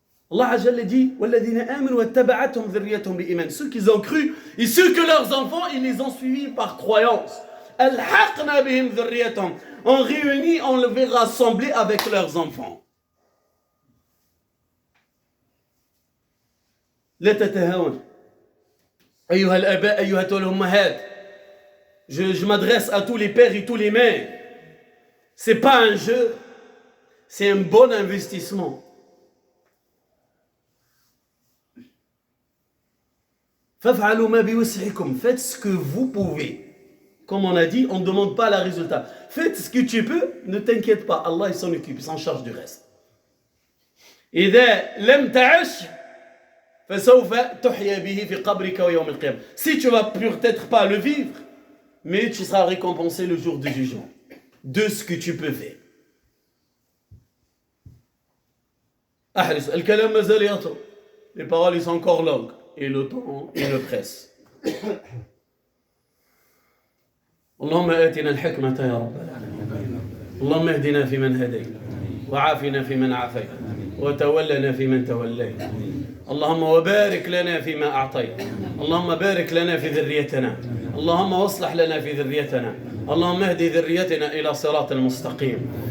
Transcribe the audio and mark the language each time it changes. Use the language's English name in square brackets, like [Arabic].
[French] Allah Azza wa Jal dit [Arabic] وَالَّذِينَ آمَنُوا وَاتَّبَعَتْهُمْ ذُرِّيَّتُهُمْ بِإِيمَانٍ. [French] Ceux qui ont cru et ceux que leurs enfants, ils les ont suivis par croyance. [Arabic] أَلْحَقْنَا بِهِمْ ذُرِّيَّتُهُمْ. [French] On réunit, on les verra rassembler avec leurs enfants. [Arabic] لا تتهاون أيها الآباء أيها الأمهات. [French] Je m'adresse à tous les pères et tous les mères. C'est pas un jeu, c'est un bon investissement. [Arabic] فافعلوا ما بوسعكم. [French] Faites ce que vous pouvez. Comme on a dit, on ne demande pas le résultat. Faites ce que tu peux, ne t'inquiète pas. Allah il s'en occupe, il s'en charge du reste. [Arabic] إذا لم تعش فسوف تحيا به في قبرك ويوم القيامة. [French] Si tu vas peut-être pas le vivre, mais tu seras récompensé le jour du jugement de ce que tu peux faire. [Arabic] أحرص. الكلام ما زال يطول. [French] Les paroles ils sont encore longues et le temps il le presse. [Arabic] اللهم آتنا الحكمة يا رب العالمين. اللهم اهدنا فيمن هديت وعافنا فيمن عافيت وتولنا فيمن توليت. اللهم وبارك لنا فيما أعطيت. اللهم بارك لنا في ذريتنا. اللهم واصلح لنا في ذريتنا. اللهم اهدي ذريتنا إلى صراط المستقيم.